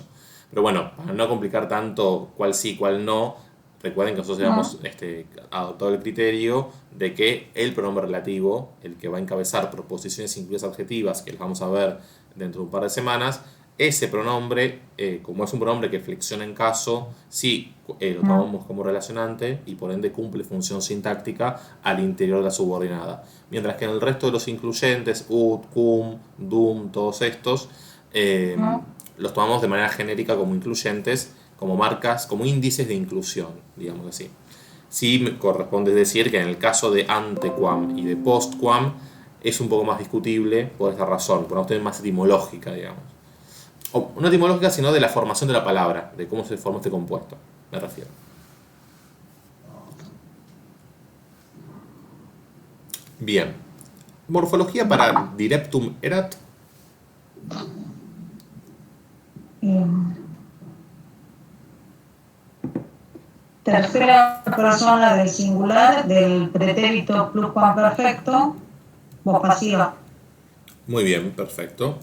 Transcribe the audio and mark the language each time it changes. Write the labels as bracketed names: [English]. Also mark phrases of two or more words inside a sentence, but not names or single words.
[Spanish] Pero bueno, para no complicar tanto cuál sí, cuál no, recuerden que nosotros hemos adoptado el criterio de que el pronombre relativo, el que va a encabezar proposiciones incluidas adjetivas, que las vamos a ver dentro de un par de semanas, ese pronombre, como es un pronombre que flexiona en caso, sí lo tomamos como relacionante y por ende cumple función sintáctica al interior de la subordinada. Mientras que en el resto de los incluyentes, [Latin] ut, cum, dum, [Spanish] todos estos, los tomamos de manera genérica como incluyentes, como marcas, como índices de inclusión, digamos así. Sí me corresponde decir que en el caso de antequam y de postquam es un poco más discutible por esta razón, por una cuestión más etimológica, digamos. O no etimológica, sino de la formación de la palabra, de cómo se forma este compuesto, me refiero. Bien. Morfología para [Latin] direptum erat. [Spanish] Tercera persona del singular del pretérito pluscuamperfecto, voz pasiva. Muy bien, perfecto.